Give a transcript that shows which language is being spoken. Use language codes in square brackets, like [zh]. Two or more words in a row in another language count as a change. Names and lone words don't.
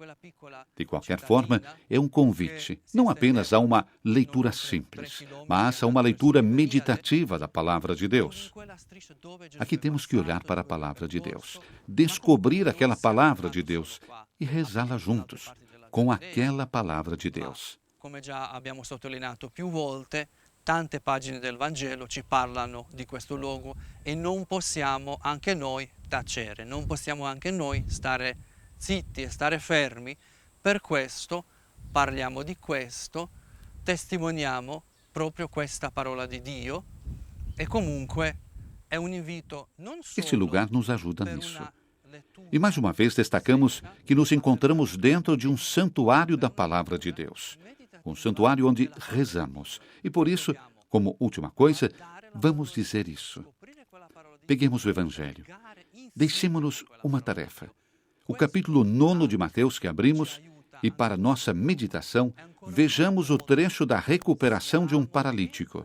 [pt] De qualquer forma, é um convite, não apenas a uma leitura simples, mas a uma leitura meditativa da palavra de Deus. Aqui temos que olhar para a palavra de Deus, descobrir aquela palavra de Deus e rezá-la juntos, com aquela palavra de Deus. [it] Come già abbiamo sottolineato più volte, tante pagine del Vangelo ci parlano di questo luogo e non possiamo anche noi tacere, non possiamo anche noi stare zitti e stare fermi. Per questo parliamo di questo, testimoniamo proprio questa parola di Dio e comunque è un invito non solo [pt] Este lugar nos ajuda [it] per [pt] nisso. [it] una lettura [pt] E mais uma vez destacamos que nos encontramos dentro de um santuário da palavra de Deus. Um santuário onde rezamos. E por isso, como última coisa, vamos dizer isso. Peguemos o Evangelho. Deixemos-nos uma tarefa. O capítulo 9 de Mateus que abrimos e para nossa meditação, vejamos o trecho da recuperação de um paralítico.